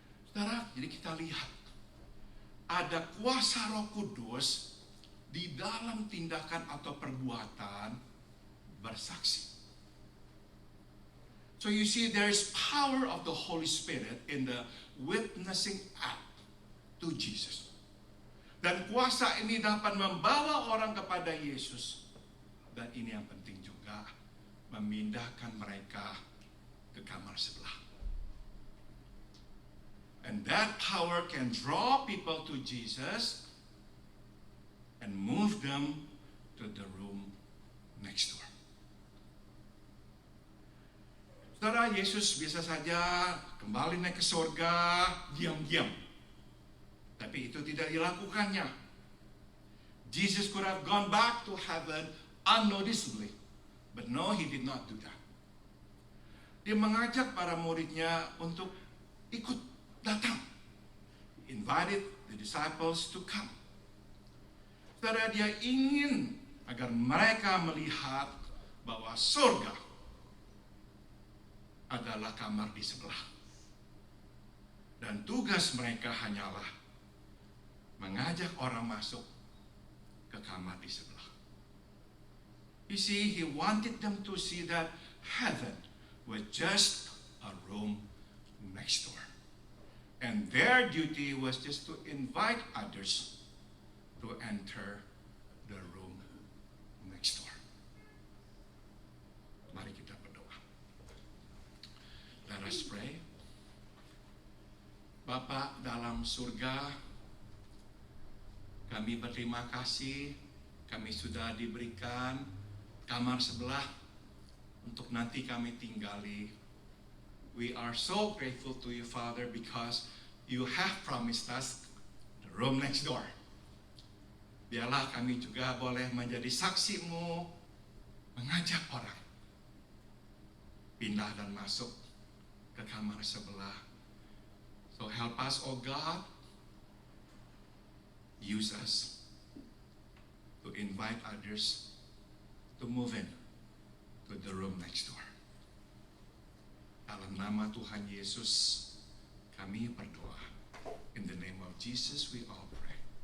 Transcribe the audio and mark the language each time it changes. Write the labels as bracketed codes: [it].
[id] Saudara, jadi kita lihat ada kuasa Roh Kudus di dalam tindakan atau perbuatan bersaksi. [en] So you see, there is power of the Holy Spirit in the witnessing act to Jesus. [id] Dan kuasa ini dapat membawa orang kepada Yesus. Dan ini yang penting juga, memindahkan mereka ke kamar sebelah. [en] And that power can draw people to Jesus and move them to the room next door. [id] Saudara, Yesus biasa saja kembali naik ke surga diam-diam. Tapi itu tidak dilakukannya. [en] Jesus could have gone back to heaven unnoticeably. But no, he did not do that. [id] Dia mengajak para muridnya untuk ikut datang. [en] He invited the disciples to come. [id] Saudara, dia ingin agar mereka melihat bahwa surga adalah kamar di sebelah. Dan tugas mereka hanyalah mengajak orang masuk ke kamar di sebelah. [en] You see, he wanted them to see that heaven was just a room next door. And their duty was just to invite others to enter the room next door. [id] Mari kita berdoa. [en] Let us pray. [id] Bapa dalam surga, kami berterima kasih, kami sudah diberikan kamar sebelah untuk nanti kami tinggali. [en] We are so grateful to you, Father, because you have promised us the room next door. [id] Biarlah kami juga boleh menjadi saksi-Mu, mengajak orang pindah dan masuk ke kamar sebelah. [en] So help us, oh God, use us to invite others to move in to the room next door. [id] Dalam nama Tuhan Yesus, kami berdoa. [en] In the name of Jesus we all pray.